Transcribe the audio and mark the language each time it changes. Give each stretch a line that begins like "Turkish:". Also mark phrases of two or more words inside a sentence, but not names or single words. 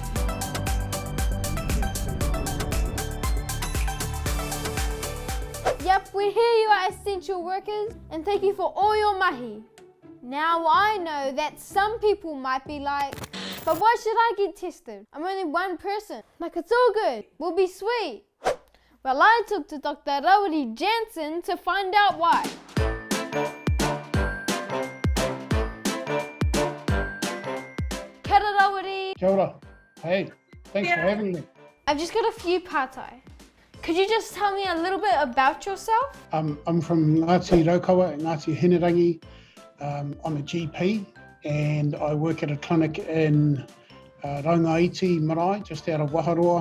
English: Yep, we hear you are essential workers and thank you for all your mahi. Now I know that some people might be like, but why should I get tested? I'm only one person. Like, it's all good. We'll be sweet. Well, I took to Dr. Rawiri Jansen to find out why.
Māori: Kia ora, Rawiri. Kia ora.
English: Hey, thanks for having me. I've just got a few pātai. Could you just tell me a little bit about yourself? I'm from Ngāti Raukawa, Ngāti Hinerangi. I'm a GP and I work at a clinic in Raungaiti Marae, just out of Waharoa.